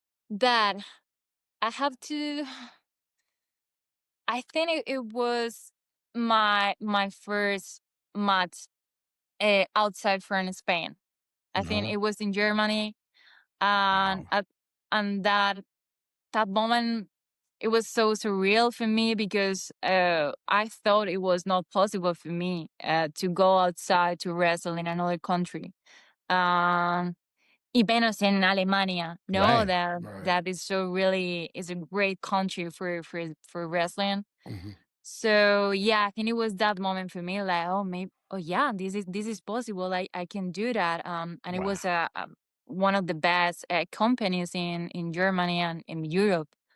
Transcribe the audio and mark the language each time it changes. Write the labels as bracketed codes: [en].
[en] That I have to, I think it was my first match, outside from Spain. I think Mhm. it was in Germany, and Wow. and that moment, it was so surreal for me because I thought it was not possible for me to go outside to wrestle in another country. [es] Um, y menos en Alemania, no, [en] Right. Right. that is so really is a great country for wrestling. Mhm. So yeah, I think it was that moment for me, like, oh, maybe, oh yeah, this is possible. I can do that. And it Wow. was one of the best companies in Germany and in Europe.